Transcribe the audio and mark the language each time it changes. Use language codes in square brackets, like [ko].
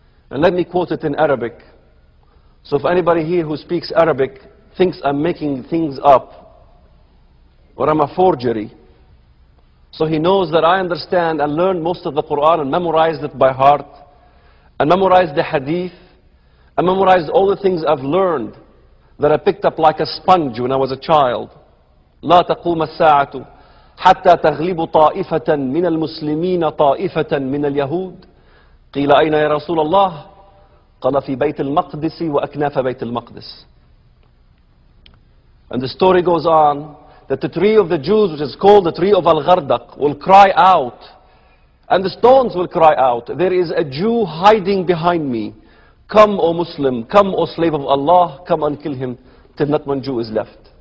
[en] And let me quote it in Arabic. So if anybody here who speaks Arabic thinks I'm making things up, or I'm a forgery, so he knows that I understand and learned most of the Quran and memorized it by heart, and memorized the hadith, and memorized all the things I've learned that I picked up like a sponge when I was a child. [ar] لا تقوم الساعة حتى تغلب طائفة من المسلمين طائفة من اليهود قيل أين يا رسول الله قال في بيت المقدس وأكناف بيت المقدس. [en] And the story goes on that the tree of the Jews, which is called the tree of Al-Ghardaq, will cry out, and the stones will cry out, there is a Jew hiding behind me. Come, O Muslim, come, O slave of Allah, come and kill him, till not one Jew is left.